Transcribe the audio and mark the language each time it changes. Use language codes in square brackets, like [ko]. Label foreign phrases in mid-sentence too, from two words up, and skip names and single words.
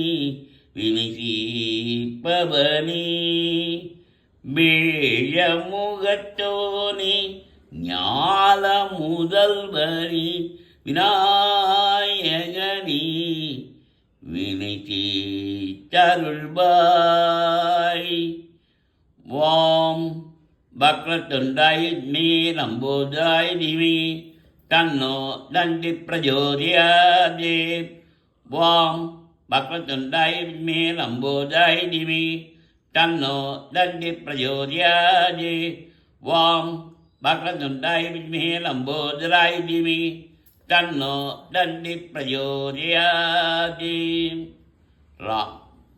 [ta] வினிதீர்ப்பவனே, வேழமுகத்தோனே ஞால முதல்வனே, விநாயகனே வினிதீர்த்தருள்வாய். [sa] ओम् वक्रतुण्डाय मे नम्बोदाय दिवि तन्नो दन्ति प्रजोदयाते. ओम् वक्रतुण्डाय मे नम्बोदाय दिवि तन्नो दन्ति प्रचोदयात् वां वक्रतुण्डाय विद्महे लम्बोदराय धीमहि तन्नो दन्ति प्रचोदयात् राम